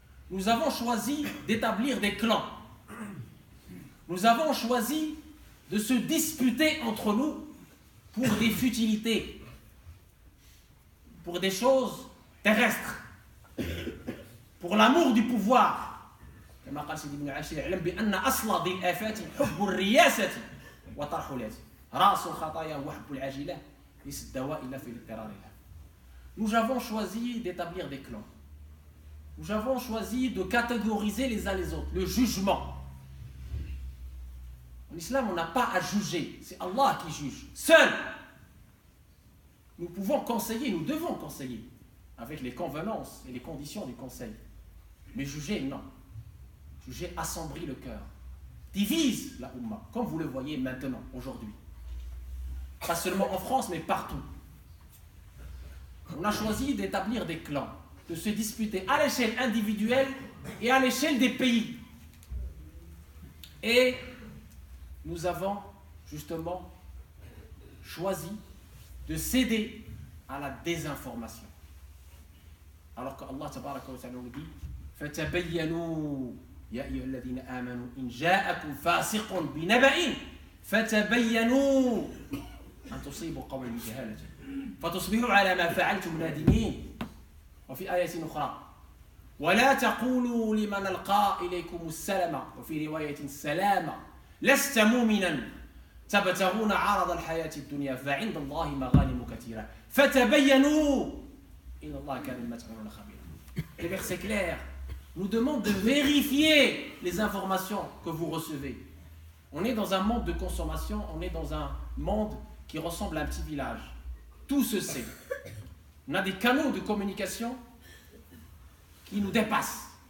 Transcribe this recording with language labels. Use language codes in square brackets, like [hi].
[fr] Nous avons choisi d'établir des clans. Nous avons choisi de se disputer entre nous pour des futilités, pour des choses terrestres, pour l'amour du pouvoir. [ar] كما قال سيدي ابن عاشر: اعلم بأن أصل ذي الآفات حب الرياسة وطرح اليات رأس الخطايا وحب العاجلة ليس الدواء إلا في الاضطرار لها. [fr] Nous avons choisi d'établir des clans. Nous avons choisi de catégoriser les uns les autres, le jugement. En islam, on n'a pas à juger, c'est Allah qui juge, seul. Nous pouvons conseiller, nous devons conseiller, avec les convenances et les conditions du conseil. Mais juger, non. Juger assombrit le cœur, divise la Ummah, comme vous le voyez maintenant, aujourd'hui. Pas seulement en France, mais partout. On a choisi d'établir des clans, de se disputer à l'échelle individuelle et à l'échelle des pays. Et nous avons justement choisi de céder à la désinformation. Alors que Allah tabaraka wa ta'ala nous dit [ar] فَتَبَيَّنُوا يَا أَيُّهَا الَّذِينَ آمَنُوا إِنْ جَاءَكُمْ فَاسِقٌ بِنَبَإٍ فَتَبَيَّنُوا أَنْ تُصِيبُوا قَوْمًا بِجَهَالَةٍ فَتُصْبِحُوا عَلَى مَا فَعَلْتُمْ نَادِمِينَ. وفي آية أخرى ولا تقولوا لمن ألقى إليكم السلام وفي رواية السلام لست مؤمنا تبتغون عرض الحياة الدنيا فعند الله مغانم كثيرة فتبينوا إن الله كان بما تعملون خبيرا. [fr] Les versets clairs nous demandent de vérifier les informations que vous recevez. On est dans un monde de consommation, on est dans un monde qui ressemble à un petit village. Tout se sait. On a des canaux de communication qui nous dépassent.